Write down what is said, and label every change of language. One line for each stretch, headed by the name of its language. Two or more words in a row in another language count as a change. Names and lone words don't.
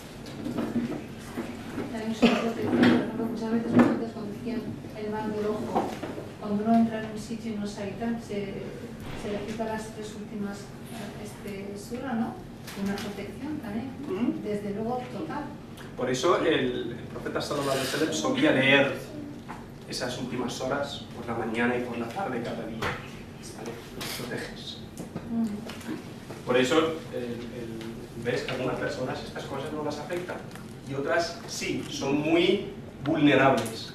Spanish: También sobre todo que, por ejemplo, muchas veces antes cuando decían el mal del ojo, cuando uno entra en un sitio y no sabe tal, se recita las 3 últimas suras, ¿no? Una protección también, desde luego total. Por eso el profeta
Arabic: صلى الله عليه وسلم
Spanish: solía leer esas últimas horas por la mañana y por la tarde cada día. ¿Vale? Los proteges. Por eso ves que a algunas personas estas cosas no las afectan y otras sí, son muy vulnerables.